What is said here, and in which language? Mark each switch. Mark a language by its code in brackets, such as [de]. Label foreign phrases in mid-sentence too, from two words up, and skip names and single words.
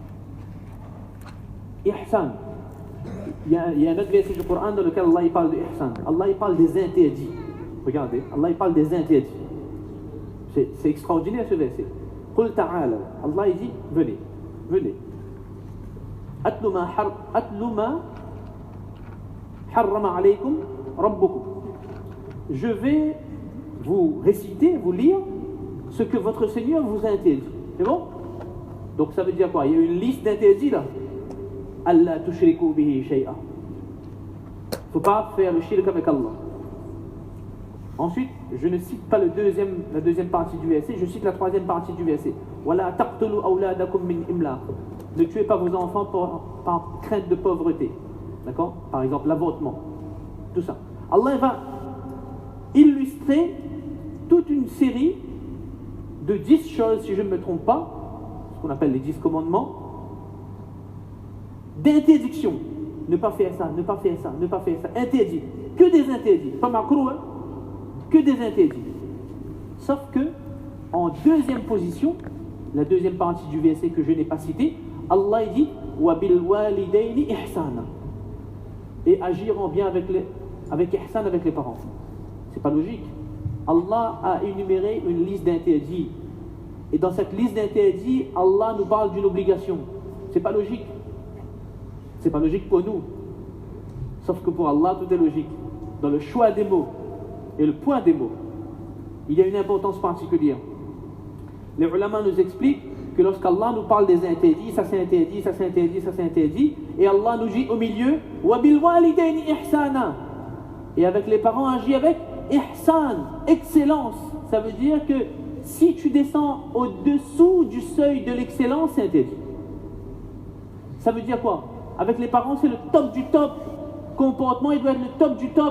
[fr] Ihsan. Il y a un autre verset du Coran dans lequel Allah parle de ihsan. Allah parle des interdits. Regardez, Allah parle des interdits. C'est extraordinaire ce verset. [ar] قل تعالوا. [fr] Allah dit, venez, venez. [ar] أتل ما حرم عليكم ربكم. [fr] Je vais vous réciter, vous lire ce que votre Seigneur vous a interdit. C'est bon? Donc ça veut dire quoi? Il y a une liste d'interdits là. [ar] ألا تشركوا به شيئا. [fr] Il ne faut pas faire le shirk avec Allah. Ensuite, je ne cite pas la deuxième partie du verset, je cite la troisième partie du verset. [ar] ولا تقتلوا أولادكم من إملاق. [fr] Ne tuez pas vos enfants par crainte de pauvreté. D'accord? Par exemple, l'avortement. Tout ça. Allah va illustrer toute une série de 10 choses, si je ne me trompe pas, ce qu'on appelle les 10 commandements, d'interdiction. Ne pas faire ça, ne pas faire ça, ne pas faire ça. Interdit. Que des interdits. Pas macrou, hein? Que des interdits. Sauf que, en deuxième position, la deuxième partie du verset que je n'ai pas cité, Allah dit [ar] وبالوالدين إحسانا. [fr] Et agir en bien avec ihsan avec les parents. C'est pas logique. Allah a énuméré une liste d'interdits. Et dans cette liste d'interdits, Allah nous parle d'une obligation. C'est pas logique. C'est pas logique pour nous. Sauf que pour Allah, tout est logique. Dans le choix des mots et le point des mots, il y a une importance particulière. Les ulama nous expliquent que lorsqu'Allah nous parle des interdits, ça c'est interdit, ça c'est interdit, ça c'est interdit, et Allah nous dit au milieu [ar] وبالوالدين إحسانا. [fr] Et avec les parents, agis avec ihsan, excellence. Ça veut dire que si tu descends au-dessous du seuil de l'excellence, c'est interdit. Ça veut dire quoi? Avec les parents, c'est le top du top. Comportement, il doit être le top du top.